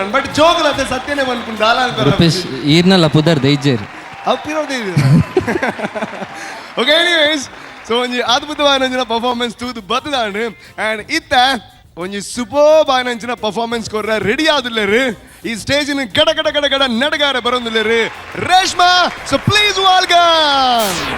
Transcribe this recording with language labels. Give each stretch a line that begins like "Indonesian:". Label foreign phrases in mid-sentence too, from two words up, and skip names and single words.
Tulu: ಬಟ್ ಜೋಕಲ್ ಅದೇ ಸತ್ಯನೇ ಪನ್ಪುಂಡು ದಾಲ ರೂಪೇಶ್ ಈರ್ನಲ್ಲ ಪುದರ್ ದೈಜೇರು ಅಪ್ಪಿರೋದೇ.
English: okay, anyways so
Tulu: ಒಂಜಿ ಅದ್ಭುತವಾದ ಪರ್ಫಾರ್ಮೆನ್ಸ್ ತೂದು ಬತ್ತದಾಂಡು. ಆ್ಯಂಡ್ ಇತ್ತ ಒಂಜಿ ಸೂಪರ್ಬ್ ಆಯ್ನಂಚಿನ ಪರ್ಫಾರ್ಮೆನ್ಸ್ ಕೊರ್ರ ರೆಡಿ ಆದುಲ್ಲೇರು. ಈ ಸ್ಟೇಜಿನ ಗಡ ಗಡ ಗಡ ಗಡ ನಡಗಾರ ಬರೋದಿಲ್ಲೇರು ರೇಷ್ಮಾ.
English: so please welcome.